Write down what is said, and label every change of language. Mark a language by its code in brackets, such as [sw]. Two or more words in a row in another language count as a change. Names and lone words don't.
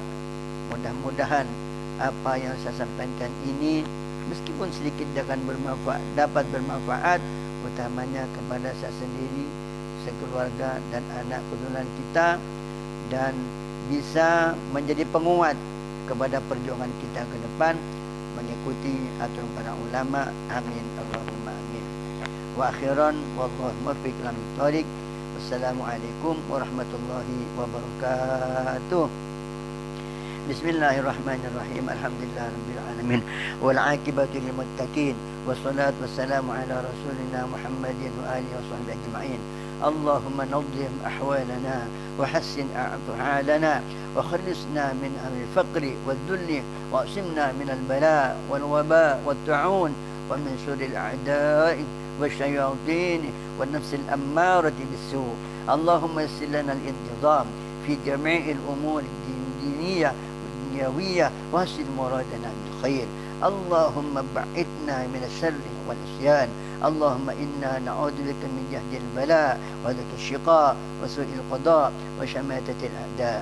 [id] Mudah-mudahan apa yang saya sampaikan ini meskipun sedikit dapat bermanfaat, utamanya kepada saya sendiri, sekeluarga dan anak keturunan kita, dan bisa menjadi penguat kepada perjuangan kita ke depan mengikuti aturan para ulama. [ar] آمين اللهم آمين وأخيرا والله الموفق إلى الطريق. والسلام عليكم ورحمة الله وبركاته. بسم الله الرحمن الرحيم الحمد لله رب العالمين والعاقبة للمتقين والصلاة والسلام على رسولنا محمد وعلى آله وصحبه أجمعين. اللهم نور أحوالنا وحسن أعمالنا وخلصنا من الفقر والذل واعصمنا من البلاء والوباء والطاعون ومن شر الأعداء والشياطين والنفس الأمارة بالسوء'. اللهم يسر لنا الانتظام في جميع الأمور الدينية والدنيوية واحسن مرادنا بالخير. اللهم بعدنا من الشر والعصيان. اللهم إنا نعوذ بك من جهد البلاء وذك الشقاء وسوء القضاء وشماتة الأعداء.